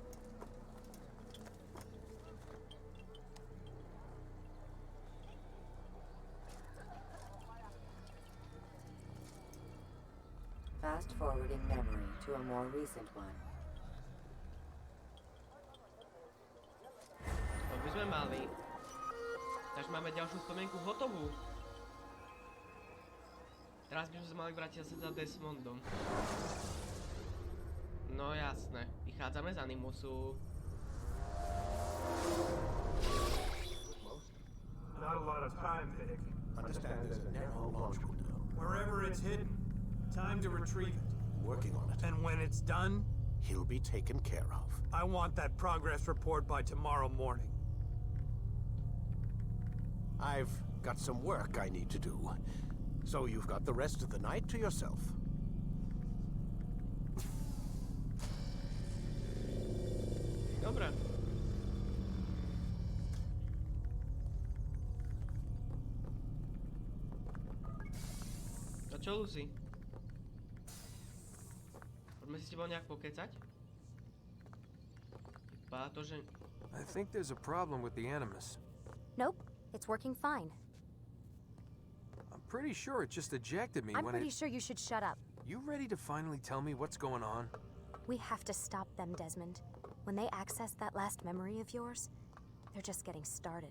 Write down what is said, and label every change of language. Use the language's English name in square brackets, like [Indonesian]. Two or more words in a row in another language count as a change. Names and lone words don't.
[English] Fast forwarding memory to a more recent one. [Slovak] To by sme mali. Takže máme ďalšiu spomienku hotovú. Teraz by sme sa mali vrátiť zase za Desmondom. No jasné, vychádzame z Animusu. [English] Not a lot of time, Vic. Understand there's a narrow launch window. Wherever it's hidden, time to retrieve it. Working on it. And when it's done, He'll be taken care of. I want that progress report by tomorrow morning. I've got some work I need to do. So you've got the rest of the night to yourself. [Slovak] Dobre. To čo, Lucy? Poďme si s tebou nejak pokecať? Vypadá to, že... [English] I think there's a problem with the Animus. Nope, it's working fine. I'm pretty sure it just ejected me I'm when pretty sure you should shut up. You ready to finally tell me what's going on? We have to stop them, Desmond. When they access that last memory of yours, they're just getting started.